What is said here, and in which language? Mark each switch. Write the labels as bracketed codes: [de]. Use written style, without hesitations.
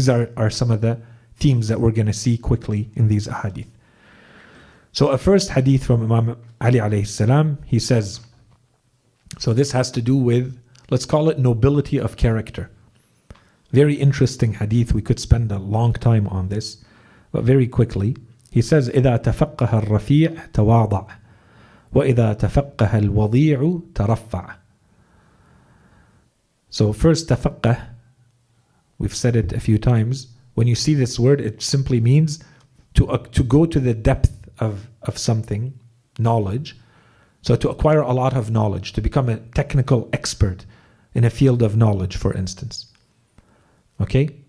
[en] These are some of the themes that we're going to see quickly in these ahadith. So a first hadith from Imam Ali alayhi salam, he says, so this has to do with, let's call it nobility of character. Very interesting hadith. We could spend a long time on this, but very quickly. [ar] He says, إِذَا تَفَقَّهَ الرَّفِيعُ تَوَاضَعَ وَإِذَا تَفَقَّهَ الْوَضِيعُ تَرَفَّعَ. [en] So first, tafaqah, we've said it a few times. When you see this word, it simply means to go to the depth of something, knowledge. So to acquire a lot of knowledge, to become a technical expert in a field of knowledge, for instance. Okay?